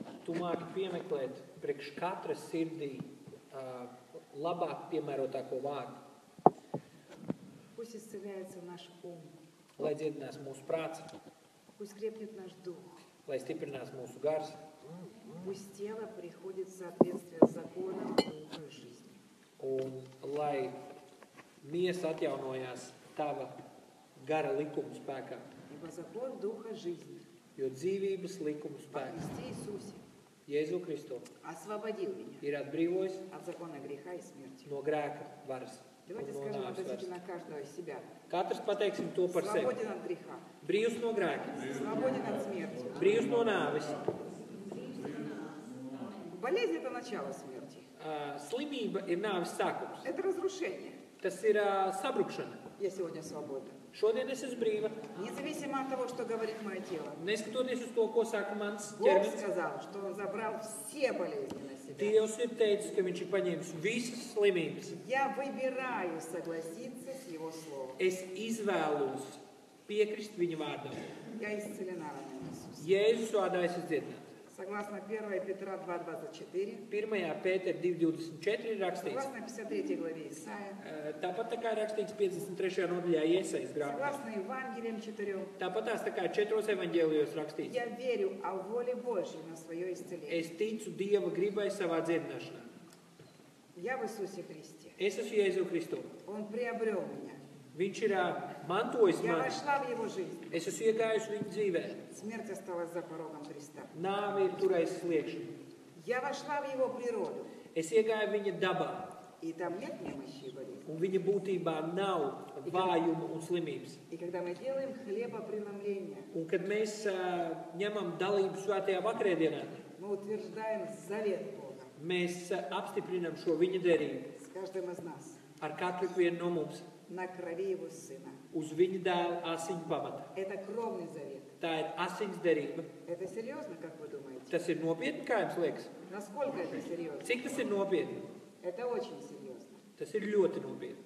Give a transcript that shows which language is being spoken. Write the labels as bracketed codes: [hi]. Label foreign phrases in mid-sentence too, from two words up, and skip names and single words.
[lv] tu māki piemeklēt priekš katras sirdī labāk piemērotāko vārdu. [ru] Пусть исцеляется наш ум. [lv] Lai dziedinās mūsu prāts, [ru] Пусть крепнет наш дух. [lv] lai stiprinās mūsu gars, [ru] Пусть тело приходит в соответствие с законом духа жизни. [lv] un lai miesa atjaunojās tava gara likuma spēkā, [ru] Ибо закон духа жизни [lv] jo dzīvības likuma [ru] во [lv] spēks [ru] Христе Иисусе [lv] Jēzu Kristu [ru] освободил меня [lv] ir atbrīvojis [ru] от закона греха и смерти. [lv] no grēka varas. [ru] Давайте [lv] un no [ru] скажем [lv] nāves varas. [ru] относительно каждого из себя. [lv] Katrs pateiksim to par sevi. [ru] Свободен от греха, [lv] Brīvs no grēka, [ru] свободен от смерти. [lv] brīvs no nāves. [ru] Болезнь – это начало смерти. [lv] Slimība ir nāves sākums. [ru] Это разрушение. [lv] Tas ir sabrukšana. [ru] Я сегодня свободна. [lv] Šodien es esmu brīva. [ru] Независимо от того, что говорит мое тело. [lv] Neskatoties uz to, ko saka mans [ru] Бог [lv] ķermenis, [ru] сказал, что Он забрал все болезни на себя. [lv] Dievs ir teicis, ka viņš ir paņēmis visas slimības. [ru] Я выбираю согласиться с Его Словом. [lv] Es izvēlos piekrist viņa vārdam. [ru] Я исцелена ранами Иисуса. [lv] Jēzus vārdā es esmu dziedināts. [ru] Согласно 1 Петра 2:24, [lv] 1. Pētera 2.24 ir rakstīts. [ru] согласно 53 главе Исаия, [lv] Tāpat tā kā ir rakstīts 53. nodaļā Iesaijas grāmatā. [ru] согласно Евангелиям 4, [lv] Tāpat tās tā kā 4 evaņģēlijos rakstīts. [ru] я верю о воле Божьей на свое исцеление. [lv] Es ticu Dieva gribai savā dziedināšanā. [ru] Я в Иисусе Христе. [lv] Es esmu Jēzu Kristu. [ru] Он приобрел меня. [lv] Viņš ir mantojis [ru] Я [lv] mani. [ru] вошла в Его жизнь. [lv] Es esmu iegājusi viņa dzīvē. [ru] Смерть осталась за порогом Христа. [lv] Nāve ir turējusi sliekšņu. [ru] Я вошла в Его природу. [lv] Es iegāju viņa dabā. [ru] И там нет немощи и болезни. [lv] Un viņa būtībā nav vājuma un slimības. [ru] И когда мы делаем хлебопреломление, [lv] Un kad mēs ņemam dalību svētajā vakarēdienā, [ru] мы утверждаем завет Бога [lv] mēs apstiprinam šo viņa derību [ru] с каждым из нас [lv] ar katru vienu no mums [ru] на крови Его Сына. [lv] uz viņa dēla asiņu pamata. [ru] Это кровный завет. [lv] Tā ir asins derība. [ru] Это серьезно, как вы думаете? [lv] Tas ir nopietni, kā jums liekas? [ru] Насколько это серьезно? [lv] Cik tas ir nopietni? [ru] Это очень серьезно. [lv] Tas ir ļoti nopietni.